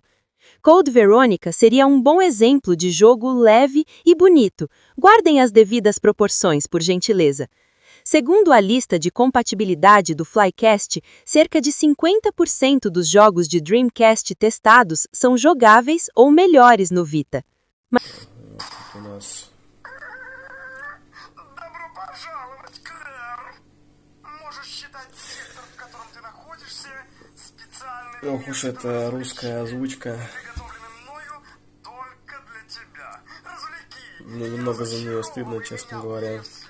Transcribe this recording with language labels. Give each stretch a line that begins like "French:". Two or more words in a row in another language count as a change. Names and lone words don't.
Portuguese: Code Veronica seria um bom exemplo de jogo leve e bonito. Guardem as devidas proporções, por gentileza. Segundo a lista de compatibilidade do Flycast, cerca de 50% dos jogos de Dreamcast testados são jogáveis ou melhores no Vita.
Russian: Ох уж это русская озвучка. Мне немного за нее стыдно, честно говоря.